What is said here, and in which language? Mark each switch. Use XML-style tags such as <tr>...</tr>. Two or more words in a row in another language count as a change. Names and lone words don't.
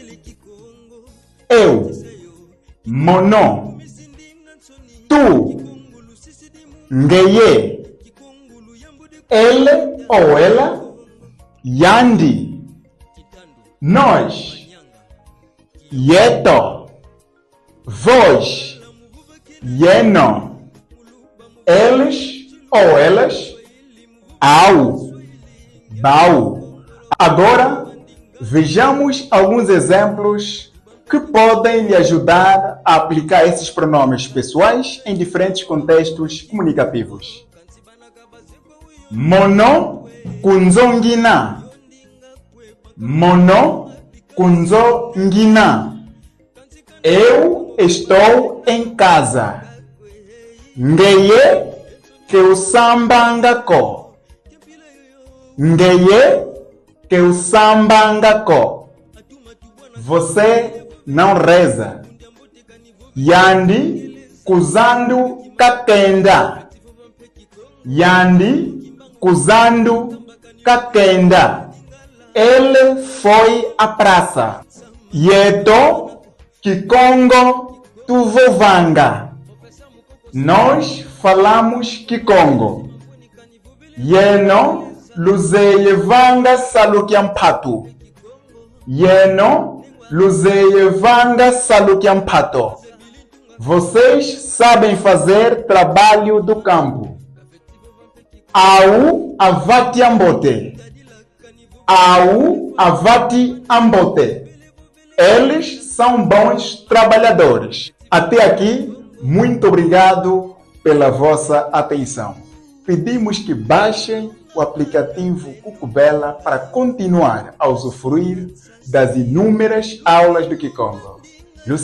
<pt>Eu, mono, tu, ngeye, ele ou ela, yandi, nós, yeto, vós, yeno, eles ou elas,</pt> <kg>au, bau.</kg> <pt>Agora, vejamos alguns exemplos que podem lhe ajudar a aplicar esses pronomes pessoais em diferentes contextos comunicativos.</pt> <kg>Mono kunzongina. Mono kunzongina.</kg> <pt>Eu estou em casa.</pt> <kg>Ngeye que o sambangako. Ngeye que o sambangako.</kg> <pt>Você não reza.</pt> <kg>Yandi kuzandu kakenda. Yandi kuzandu kakenda.</kg> <pt>Ele foi à praça.</pt> <kg>Yeto Kikongo tuvovanga.</kg> <pt>Nós falamos Kikongo.</pt> <kg>Yeno luzeyevanga salukiampato. Yeno luzeyevanga salukiampato.</kg> <pt>Vocês sabem fazer trabalho do campo.</pt> <kg>Au avati ambote. Au avati ambote.</kg> <pt>Eles são bons trabalhadores. Até aqui, muito obrigado pela vossa atenção. Pedimos que baixem o aplicativo Cucubela para continuar a usufruir das inúmeras aulas do Kikongo.</pt>